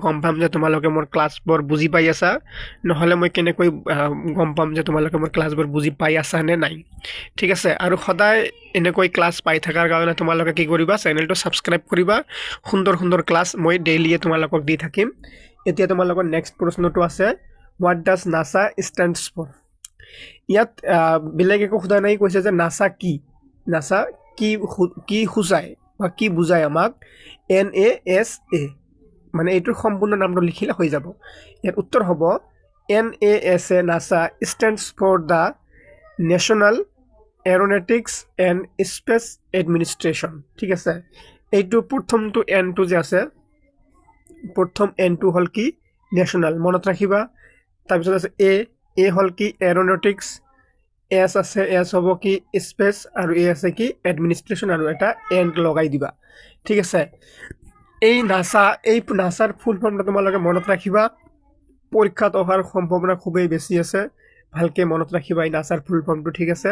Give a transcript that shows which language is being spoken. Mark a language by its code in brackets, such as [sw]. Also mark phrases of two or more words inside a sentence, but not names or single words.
[as] গম পাম যে তোমালোকে মোৰ ক্লাছবোৰ বুজি পাই আছা নহলে মই কেনেকৈ গম পাম যে তোমালোকে মোৰ ক্লাছবোৰ বুজি পাই আছা নে নাই ঠিক আছে আৰু সদায় এনেকৈ ক্লাছ পাই থাকাৰ কাৰণে তোমালোকে কি কৰিবা চেনেলটো সাবস্ক্ৰাইব কৰিবা সুন্দৰ ক্লাছ মই ডেইলি তোমালোকক দি থাকিম এতিয়া তোমালোকৰ নেক্সট প্ৰশ্নটো আছে [en] what does NASA stands for [as] ইয়াত বেলেগ একো খুদা নাই কৈছে যে NASA কি খুজায় বা কি বুজায় আমাক NASA মানে এইটোৰ সম্পূৰ্ণ নামটো লিখিলে হৈ যাব ইয়াৰ উত্তৰ হ'ব [en] NASA stands for the National Aeronautics and Space Administration [as] ঠিক আছে এইটো প্ৰথমটো N টো যে আছে প্ৰথম N টো হল কি ন্যাশনাল মনত ৰাখিবা তাৰপিছত আছে A হল কি এৰোনটিক্স S আছে S হ'ব কি স্পেস আৰু A আছে কি এডমিনিষ্ট্ৰেচন আৰু এটা এন্ড লগাই দিবা ঠিক আছে এই নাসাৰ ফুল ফৰ্মটো তোমালোকে মনত ৰাখিবা পৰীক্ষাত অহাৰ সম্ভাৱনা খুবেই বেছি আছে ভালকে মনত ৰাখিবা এই নাসাৰ ফুল ফৰ্মটো ঠিক আছে